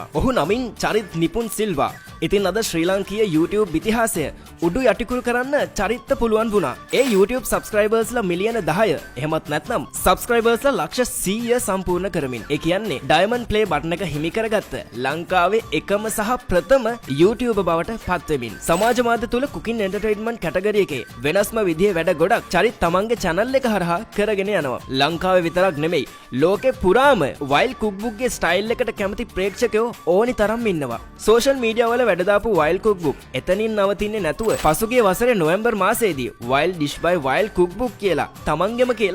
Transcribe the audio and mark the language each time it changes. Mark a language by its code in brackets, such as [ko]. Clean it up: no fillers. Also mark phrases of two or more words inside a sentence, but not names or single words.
[si] ඔහු නමින් චරිත් නිපුන් සිල්වා. ඉතින් අද ශ්‍රී ලාංකීය YouTube ඉතිහාසය උඩු යටිකුරු කරන්න චරිත්ත පුළුවන් වුණා. ඒ YouTube subscribersලා මිලියන 10 එහෙමත් නැත්නම් subscribersලා ලක්ෂ 100 සම්පූර්ණ කරමින්. ඒ කියන්නේ Diamond Play බටන් එක හිමි කරගත්ත ලංකාවේ එකම සහ ප්‍රථම YouTube බවට පත් වෙමින්. සමාජ මාධ්‍ය තුල [en] cooking entertainment category [si] එකේ වෙනස්ම විදිහේ වැඩ ගොඩක් චරිත් තමන්ගේ channel එක හරහා කරගෙන යනවා. ලංකාවේ විතරක් නෙමෙයි ලෝකේ පුරාම wild cookbook ගේ style එකට කැමති ප්‍රේක්ෂකයෝ ඕනි තරම් ඉන්නවා. [en] social media [si] වල වැඩ දාපු wild cookbook එතනින් නවතින්නේ නැතුව පසුගිය වසරේ නොවැම්බර් මාසයේදී wild dish by wild cookbook කියලා තමන්ගෙම කියලා